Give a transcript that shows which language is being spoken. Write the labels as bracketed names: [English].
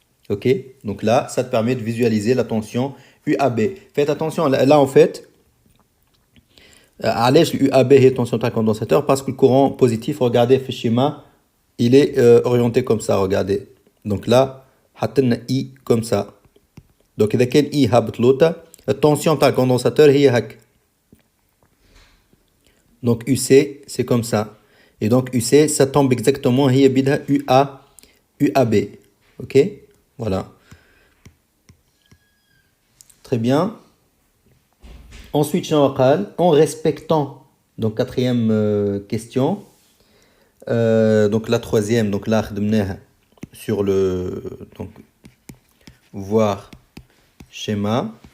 [French] Ok, donc là ça te permet de visualiser la tension UAB. Faites attention, là en fait [Arabic] علاش [French] UAB est tension de condensateur, parce que le courant positif, regardez le schéma, il est orienté comme ça, regardez. Donc là [Arabic] حطلنا [French] I comme ça. [Arabic] Donc إذا كان I هابط لوطا التنسيون تاع الكوندنساتور هي هك. [French] Donc UC c'est comme ça. Et donc UC ça tombe exactement [Arabic] هي بيدها [French] UAB. Ok, voilà. Très bien. Ensuite, en respectant, donc quatrième question, donc la troisième, donc là, sur le, donc, voir schéma.